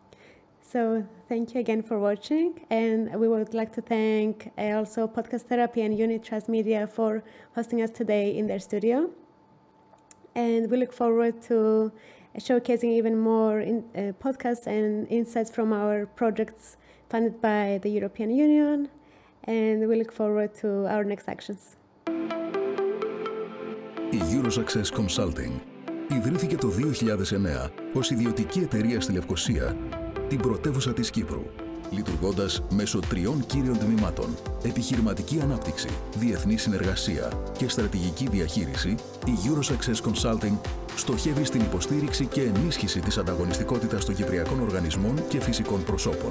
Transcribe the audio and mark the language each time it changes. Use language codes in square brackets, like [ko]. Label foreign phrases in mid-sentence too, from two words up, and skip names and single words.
[en] So thank you again for watching. And we would like to thank also Podcast Therapy and Unit Trust Media for hosting us today in their studio. And we look forward to showcasing even more podcasts and insights from our projects funded by the European Union. And we look forward to our next actions. [el] Η E65 Consulting ιδρύθηκε το 2009 ως ιδιωτική εταιρεία στη Λευκοσία, την πρωτεύουσα της Κύπρου. λειτουργώντας μέσω 3 κύριων τμήματων: επιχειρηματική ανάπτυξη, διεθνή συνεργασία και στρατηγική διαχείριση, η Eurosuccess Consulting στοχεύει στην υποστήριξη και ενίσχυση της ανταγωνιστικότητας των κυπριακών οργανισμών και φυσικών προσώπων.